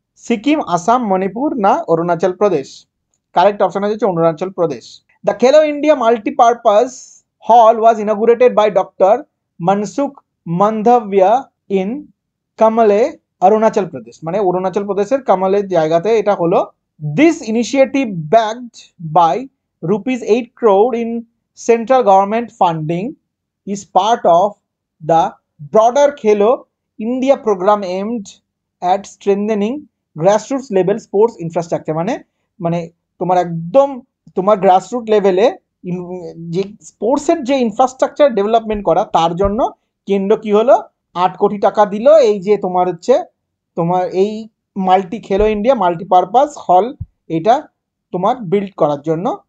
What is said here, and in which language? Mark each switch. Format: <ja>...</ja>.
<bn>সিকিম, আসাম, মণিপুর না Arunachal Pradesh? Correct option হচ্ছে Arunachal Pradesh.</bn> <en>the Khelo India multipurpose hall was inaugurated by doctor Mansukh Mandaviya in Kamle, Arunachal Pradesh,</en> <bn>মানে অরুণাচল প্রদেশের কামালের জায়গাতে এটা হলো।</bn> <en>This initiative backed by ₹8 crore in central government funding is part of the broader Khelo India program aimed at strengthening grassroots level sports infrastructure।</en> <bn>মানে মানে তোমার একদম তোমার গ্রাসরুট লেভেলে যে স্পোর্টসের যে ইনফ্রাস্ট্রাকচার ডেভেলপমেন্ট করা তার জন্য কেন্দ্র কি হলো 8 কোটি টাকা দিল এই যে তোমার হচ্ছে তোমার এই খেলো ইন্ডিয়া মাল্টিপারপাস হল এটা তোমার বিল্ড করার জন্য।</bn>